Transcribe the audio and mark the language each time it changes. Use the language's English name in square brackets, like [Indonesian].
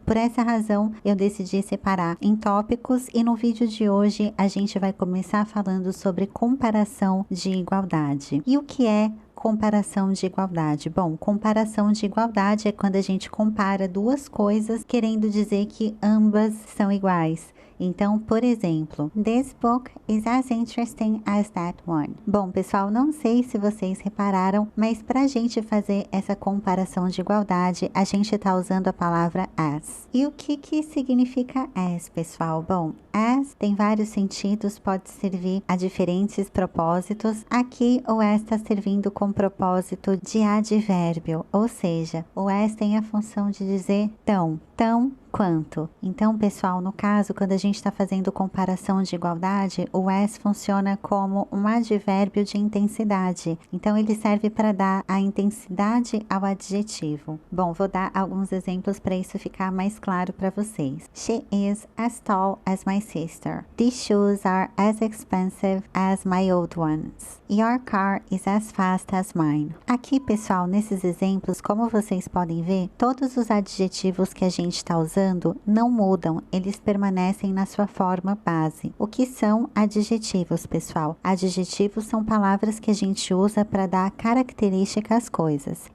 [Portuguese] Por essa razão, eu decidi separar em tópicos e no vídeo de hoje a gente vai começar falando sobre comparação de igualdade. E o que é comparação de igualdade? Bom, comparação de igualdade é quando a gente compara duas coisas querendo dizer que ambas são iguais. Então, por exemplo, [English] this book is as interesting as that one. [Portuguese] Bom, pessoal, não sei se vocês repararam, mas para a gente fazer essa comparação de igualdade, a gente está usando a palavra as. E o que significa as, pessoal? Bom, as tem vários sentidos, pode servir a diferentes propósitos. Aqui, o as está servindo com propósito de advérbio, ou seja, o as tem a função de dizer tão quanto. Então, pessoal, no caso, quando a gente está fazendo comparação de igualdade, o as funciona como um advérbio de intensidade. Então, ele serve para dar a intensidade ao adjetivo. Bom, vou dar alguns exemplos para isso ficar mais claro para vocês. [English] She is as tall as my sister. These shoes are as expensive as my old ones. Your car is as fast as mine. [Portuguese] Aqui, pessoal, nesses exemplos, como vocês podem ver, todos os adjetivos que a gente está usando não mudam, eles permanecem na sua forma base. O que são adjetivos, pessoal? Adjetivos são palavras que a gente usa para dar característica às coisas.